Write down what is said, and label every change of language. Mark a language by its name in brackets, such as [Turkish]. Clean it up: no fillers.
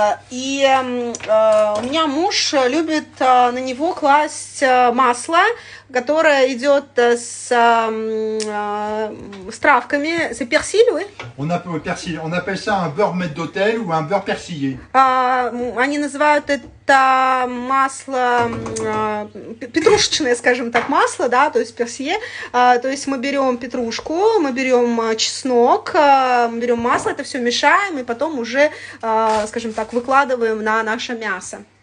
[Russian] И у меня муж любит на него класть масло, которое идет с травками. [French] C'est persil, oui? On appelle ça un beurre maître d'hôtel ou un beurre persillé. [Russian] Они называют это масло, петрушечное, скажем так, масло, да, то есть персье. То есть мы берем петрушку, мы берем чеснок, мы берем масло, это все мешаем и потом уже, скажем так, выкладываем на наше мясо.